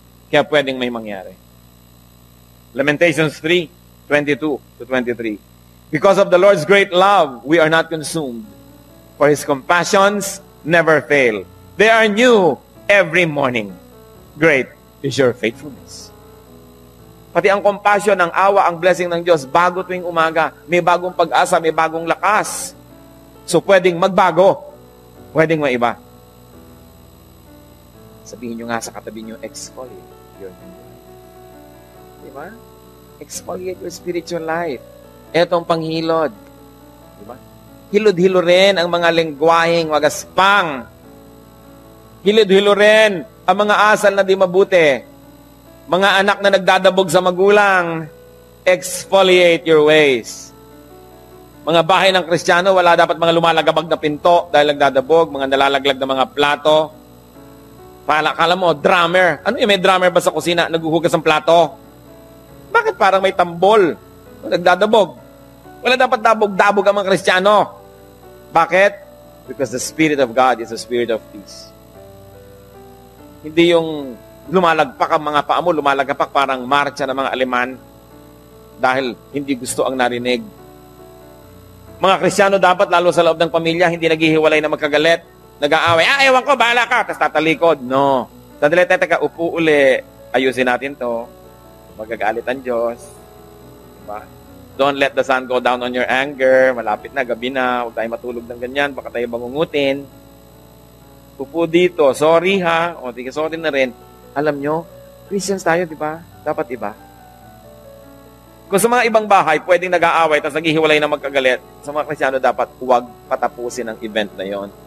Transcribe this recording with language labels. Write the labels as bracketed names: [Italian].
[Filipino] Kaya pwedeng may mangyari. Lamentations 3:22-23. [English] Because of the Lord's great love, we are not consumed, for His compassions never fail. They are new every morning. Great is your faithfulness. [Filipino] Pati ang compassion, ang awa, ang blessing ng Diyos, bago tuwing umaga, may bagong pag-asa, may bagong lakas. So pwedeng magbago, pwedeng maiba. Sabihin nyo nga sa katabi nyo, [English] exfoliate your life. [Filipino] Diba? [English] Exfoliate your spiritual life. [Filipino] Etong panghilod. Diba? Hilod-hilo rin ang mga lengguwaheng magaspang. Hilod-hilo rin ang mga asal na di mabuti. Mga anak na nagdadabog sa magulang. [English] Exfoliate your ways. [Filipino] Mga bahay ng Kristiyano, wala dapat mga lumalagabag na pinto dahil nagdadabog, mga nalalaglag na mga plato. Kala mo, drummer. Ano yung may drummer ba sa kusina? Naghuhugas ng plato? Bakit parang may tambol? Nagdadabog. Wala dapat dabog-dabog ang mga Kristiyano. Bakit? [English] Because the Spirit of God is the Spirit of peace. [Filipino] Hindi yung lumalagpak ang mga paa mo, lumalagpak parang marcha ng mga Aleman dahil hindi gusto ang narinig. Mga Kristiyano dapat, lalo sa loob ng pamilya, hindi naghihiwalay na magkagalit, nag-aaway, ewan ko, bahala ka, tapos tatalikod. No. Sandali, teka, upo uli. Ayusin natin to. Magagalit ang Diyos. Diba? [English] Don't let the sun go down on your anger. [Filipino] Malapit na, gabi na. Huwag tayo matulog ng ganyan. Baka tayo bangungutin. Upo dito. Sorry ha. O, tika, sorry na rin. Alam nyo, Christians tayo, di ba? Dapat iba. Kung sa mga ibang bahay, pwedeng nag-aaway, tapos naghihiwalay na magkagalit, sa mga Kristyano dapat huwag patapusin ang event na yon.